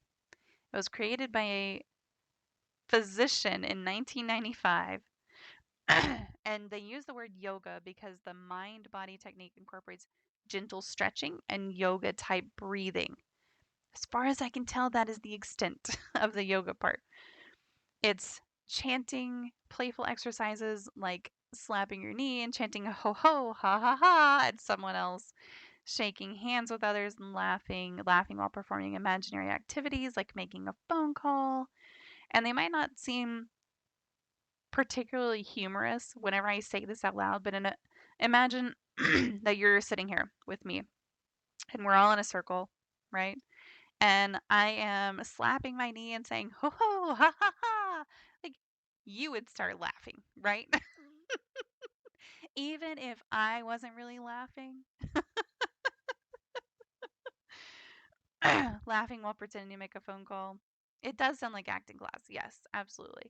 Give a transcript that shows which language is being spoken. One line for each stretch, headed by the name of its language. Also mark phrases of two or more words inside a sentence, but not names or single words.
English: It was created by a physician in 1995 And they use the word yoga because the mind body technique incorporates gentle stretching and yoga type breathing. As far as I can tell, that is the extent of the yoga part. It's chanting playful exercises like slapping your knee and chanting ho ho ha ha ha at someone else, shaking hands with others and laughing while performing imaginary activities like making a phone call. And they might not seem particularly humorous whenever I say this out loud, but imagine that you're sitting here with me and we're all in a circle, right? And I am slapping my knee and saying, ho ho, ha ha ha. Like, you would start laughing, right? Even if I wasn't really laughing, laughing while pretending to make a phone call. It does sound like acting class. Yes, absolutely.